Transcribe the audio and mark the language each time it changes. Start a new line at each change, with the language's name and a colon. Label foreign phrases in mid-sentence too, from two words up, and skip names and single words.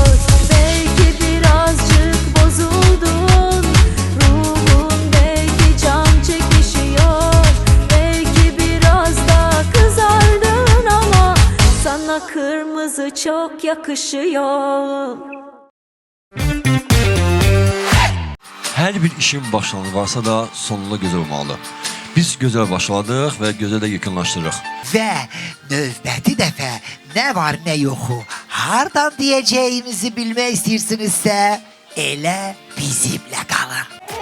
Turkish: Belki birazcık bozuldun, ruhun belki can çekişiyor. Belki biraz da kızardın ama sana kırmızı çok yakışıyor.
Azerbaijani: Hər bir işin başlanğıcı varsa da sonunda gözəl olmalı. Biz gözəl başladıq və gözəl də yekunlaşdırırıq. Və növbəti dəfə nə var nə yoxu hardan deyəcəyimizi bilmək istəyirsinizsə elə bizimlə qalın.